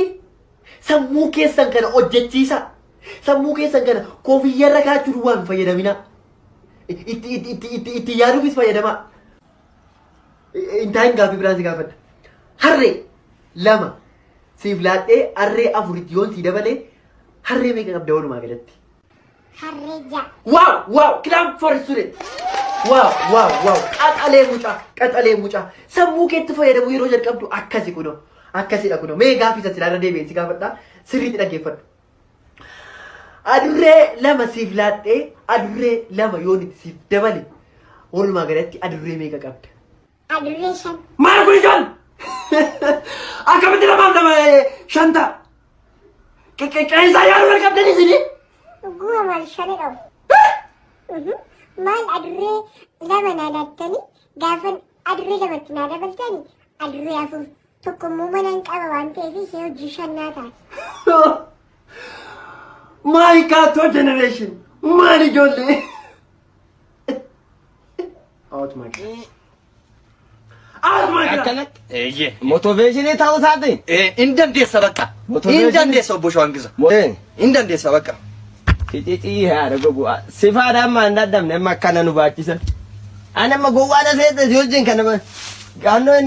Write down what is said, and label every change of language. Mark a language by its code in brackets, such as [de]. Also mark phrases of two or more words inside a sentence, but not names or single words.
[om] Sammuu keessan kana hojjechiisa. Sammuu keessan kana koofiyyarra kaa'achuun waan fayyadamina. Itti yaaduufis fayyadama. Intaan gaaffii biraan si gaafadha. Harree lama siif laadhee harree afuritti yoon si dabalee harree meeqa qabda walumaa galatti? Harree 6. [en] Wow! Clap for student. [om] Wow! Qaxalee mucaa. Sammuu keetti fayyadamu yeroo jalqabdu akkasi kuno. Akkasidha kuno. Mee gaaffii isa silaarra deebi'een si gaafadha. Sirriitti dhaggeeffadhu. Adurree lama siif laadhee adurree lama yoon itti siif dabale walumaa galatti adurree meeqa qabda? Adurree 5. Maal kun ijoon? Akkamitti lamaaf lama shanta? Qeensaa yaaduu wal qabdanii isinii? Guuma maal 5 qabu? Maal adurree lama naa laattanii gaafa adurree lamatti naa dabaltanii adurree afur tokkommoo manaan qaba waan ta'eef ishee hojii 5 naa taate. [en] My God, generation! [om] Maal ijoollee? [en] Out my God. [om] Akkanatti motiveeshinii ta'uu isaati. Hin dandeessa bakka. Hin dandeessa obbo Shawangisa. Hin dandeessa bakka. Ficicii haadha gogu sifaadha amma hin dadhabne amma akkana nu baachisan. Ani amma gowwaadha seete si wajjin kana gaannoo hinna.